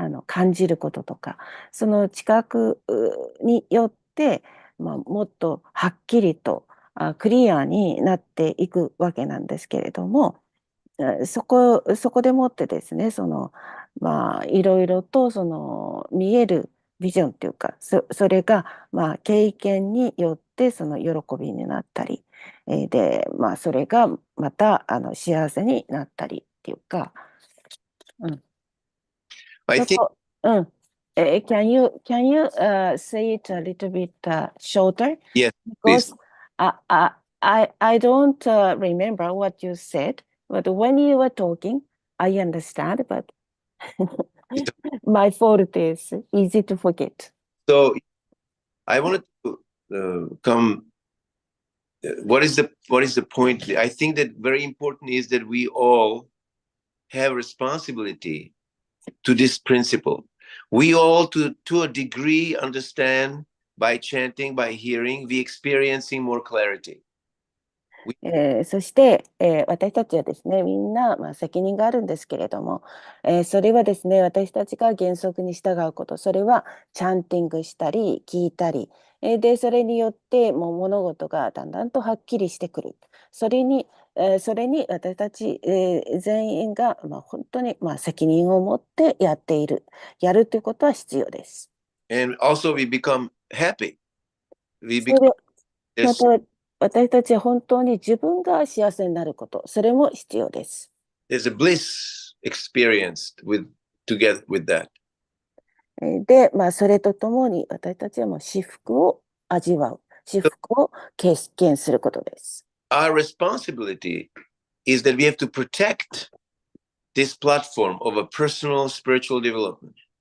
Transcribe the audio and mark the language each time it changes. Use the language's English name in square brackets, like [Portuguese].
[Japanese] 感じることとか、その知覚によって、もっとはっきりとクリアになっていくわけなんですけれども、そこでもってですね、いろいろと見えるビジョンっていうか、それが経験によって喜びになったり、で、それがまた幸せになったりっていうか、 [English] I think, Can you say it a little bit shorter? yes, Because please. I don't remember what you said, but when you were talking, I understand, but my fault is easy to forget. So I wanted to come. What is the point? I think that very important is that we all have responsibility to this principle. We all, to a degree, understand by chanting, by hearing, we experiencing more clarity. [Japanese] そして、私たちはですね、みんな、責任があるんですけれども、それはですね、私たちが原則に従うこと、それはチャンティングしたり聞いたり、でそれによってもう物事がだんだんとはっきりしてくる。それに私たち、全員が、本当に、責任を持ってやるということは必要です。 [English] And also we become happy. [Japanese] また私たちは本当に自分が幸せになること、それも必要です。 [English] There's a bliss experienced together with that. [Japanese] で、それとともに私たちはもう至福を味わう、至福を経験することです。 [English] Our responsibility is that we have to protect this platform of a personal spiritual development.